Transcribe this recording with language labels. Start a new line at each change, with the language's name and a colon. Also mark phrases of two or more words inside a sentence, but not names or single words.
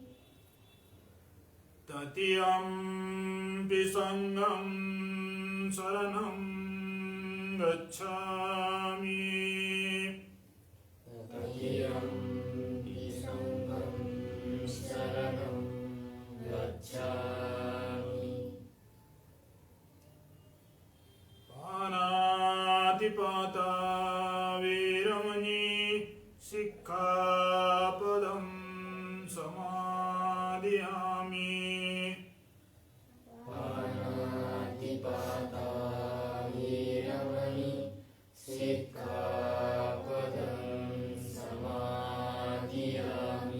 Pali: तृतीयम्पि सङ्घं शरणं गच्छामि तृतीयम्पि सङ्घं शरणं गच्छामि पानातिपाता वीरमणि सिक्खापदं समादयामि पानातिपाता वीरमणि सिक्खापदं समादयामि